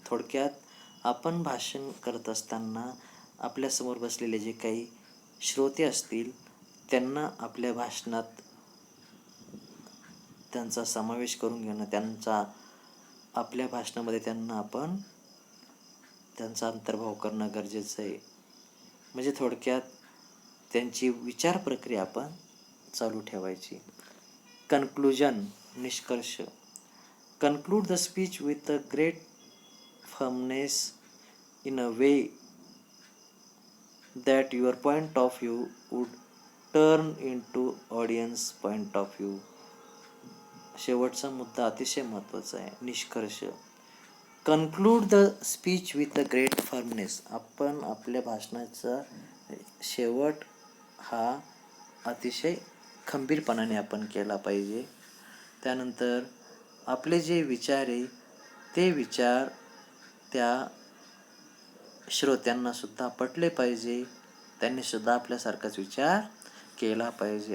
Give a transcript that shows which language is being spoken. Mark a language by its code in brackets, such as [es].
[mr] थोडक्यात आपण भाषण करत असताना आपल्यासमोर बसलेले जे काही श्रोते असतील त्यांना आपल्या भाषणात त्यांचा समावेश करून घेणं, आपल्या भाषणामध्ये आपण त्यांचा अंतर्भाव करणं गरजेचं आहे. म्हणजे थोडक्यात त्यांची विचार प्रक्रिया आपण चालू ठेवायची. कन्क्लुजन, निष्कर्ष. [en] Conclude the speech with a great firmness in a way that your point of view would turn into audience point of view. [mr] शेवटचा मुद्दा अतिशय महत्त्वाचा आहे, निष्कर्ष. [en] Conclude the speech with a great firmness. [mr] आपण आपल्या भाषणाचा शेवट हा अतिशय खंबीरपणाने आपण केला पाहिजे. त्यानंतर आपले जे विचार आहे ते विचार त्या श्रोत्यांनासुद्धा पटले पाहिजे, त्यांनीसुद्धा आपल्यासारखाच विचार केला पाहिजे.